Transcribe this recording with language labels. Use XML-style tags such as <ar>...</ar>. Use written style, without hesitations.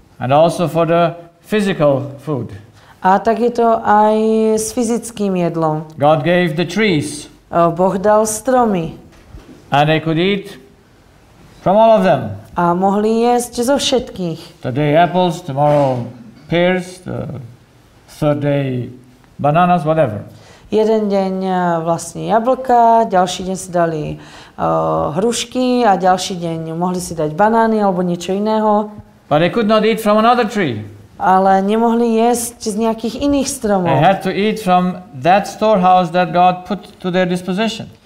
<en>And also for the physical food.</en> <sk>A tak je to aj s fyzickým jedlom.</sk> <en>God gave the trees,</en> <sk>Boh dal stromy</sk> <en>and they could eat from all of them.</en> <sk>a mohli jesť zo všetkých.</sk> <en>Today apples, tomorrow pears, the third day bananas, whatever.</en> <sk>Jeden deň vlastne jablka, ďalší deň si dali hrušky a ďalší deň mohli si dať banány alebo niečo iného.</sk> <en>But they could not eat from another tree.</en> <sk>Ale nemohli jesť z nejakých iných</sk> <en>They</en> <sk>stromov.</sk> <en>had to eat from that storehouse that God put to their disposition.</en>